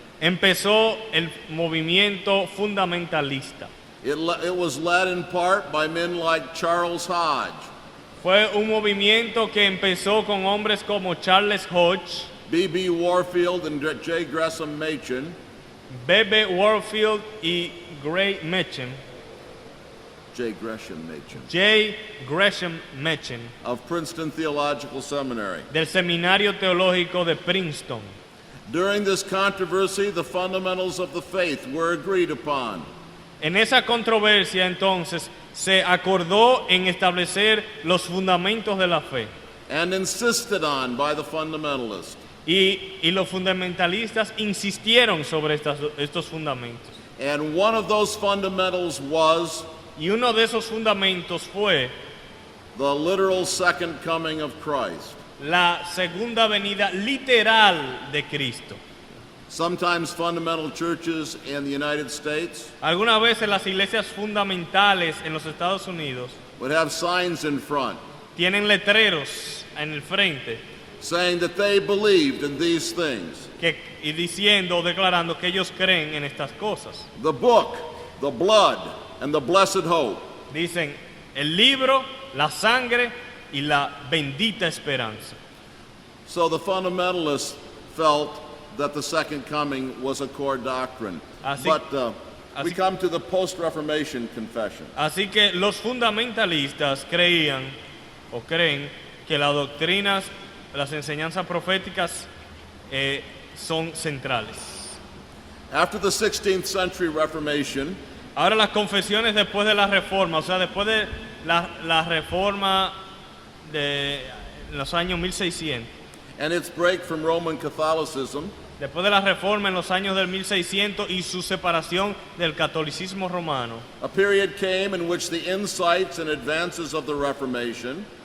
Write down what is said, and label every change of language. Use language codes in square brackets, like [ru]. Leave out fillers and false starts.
[es] empezó el movimiento fundamentalista. [en] It was led in part by men like Charles Hodge, [es] Fue un movimiento que empezó con hombres como Charles Hodge, [en] B.B. Warfield, and J. Gresham Machen. [es] B.B. Warfield y Gray Machen. [en] J. Gresham Machen [es] J. Gresham Machen, [en] of Princeton Theological Seminary. [es] del Seminario Teológico de Princeton. [en] During this controversy, the fundamentals of the faith were agreed upon. [es] En esa controversia entonces se acordó en establecer los fundamentos de la fe. [en] And insisted on by the fundamentalists. [es] Y los fundamentalistas insistieron sobre estos fundamentos. [en] And one of those fundamentals was [es] Y uno de esos fundamentos fue [en] the literal second coming of Christ. [es] la segunda venida literal de Cristo. [en] Sometimes fundamental churches in the United States [es] Algunas veces las iglesias fundamentales en los Estados Unidos [en] would have signs in front [es] tienen letreros en el frente [en] saying that they believed in these things. [es] y diciendo o declarando que ellos creen en estas cosas. [en] The book, the blood, and the blessed hope. [es] Dicen el libro, la sangre y la bendita esperanza. [en] So the fundamentalists felt that the second coming was a core doctrine. But we come to the post-Reformation confession. [es] Así que los fundamentalistas creían o creen que las doctrinas, las enseñanzas proféticas son centrales. [en] After the 16th century Reformation, [es] ahora las confesiones después de la Reforma, o sea, después de la Reforma de los años 1600, [en] and its break from Roman Catholicism, [es] después de la Reforma en los años del 1600 y su separación del catolicismo romano, [en] a period came in which the insights and advances of the Reformation